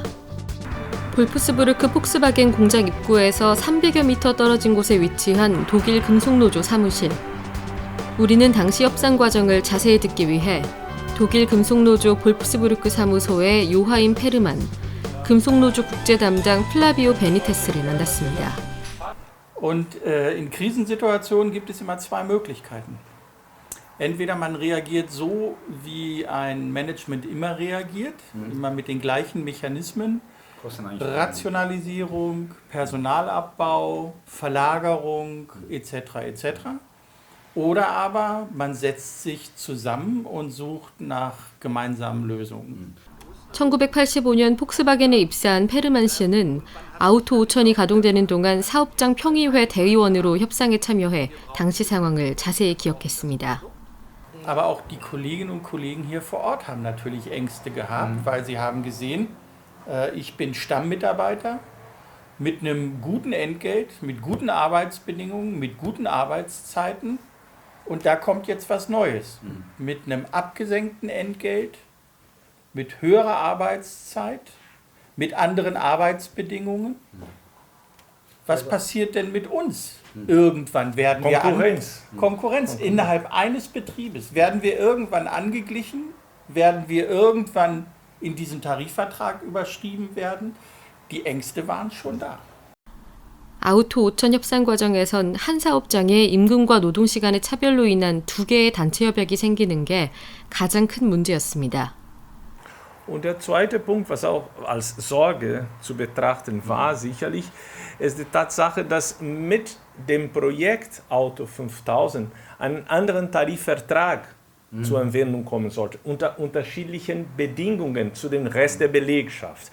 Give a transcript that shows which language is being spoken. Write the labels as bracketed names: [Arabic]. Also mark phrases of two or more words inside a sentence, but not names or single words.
[Korean] 볼프스부르크 폭스바겐 공장 입구에서 300여 미터 떨어진 곳에 위치한 독일 금속노조 사무실. 우리는 당시 협상 과정을 자세히 듣기 위해 독일 금속노조 볼프스부르크 사무소의 요하임 페르만, 금속노조 국제담당 플라비오 베니테스를 만났습니다. [German] Und in Krisensituationen gibt es immer zwei Möglichkeiten. Entweder man reagiert so, wie ein Management immer reagiert, immer mit den gleichen Mechanismen, Rationalisierung, Personalabbau, Verlagerung etc. etc. Oder aber man setzt sich zusammen und sucht nach gemeinsamen Lösungen. [Korean] 1985년 폭스바겐에 입사한 페르만 씨는 아우토 5000이 가동되는 동안 사업장 평의회 대의원으로 협상에 참여해 당시 상황을 자세히 기억했습니다. [German] Aber auch die Kolleginnen und Kollegen hier vor Ort haben natürlich Ängste gehabt, weil sie haben gesehen, ich bin Stammmitarbeiter mit einem guten Entgelt, mit guten Arbeitsbedingungen, mit guten Arbeitszeiten und da kommt jetzt was Neues. Mit einem abgesenkten Entgelt, mit höherer Arbeitszeit, mit anderen Arbeitsbedingungen. Was passiert denn mit uns? Irgendwann werden wir Konkurrenz innerhalb eines Betriebes. Werden wir irgendwann angeglichen? Werden wir irgendwann in diesen Tarifvertrag überschrieben werden? Die Ängste waren schon da. [Korean] 아우토 5000 협상 과정에선 한 사업장에 임금과 노동시간의 차별로 인한 두 개의 단체 협약이 생기는 게 가장 큰 문제였습니다. [German] Und der zweite Punkt, was auch als Sorge zu betrachten war, sicherlich, ist die Tatsache, dass mit dem Projekt Auto 5000 einen anderen Tarifvertrag zur Anwendung kommen sollte, unter unterschiedlichen Bedingungen zu dem Rest der Belegschaft.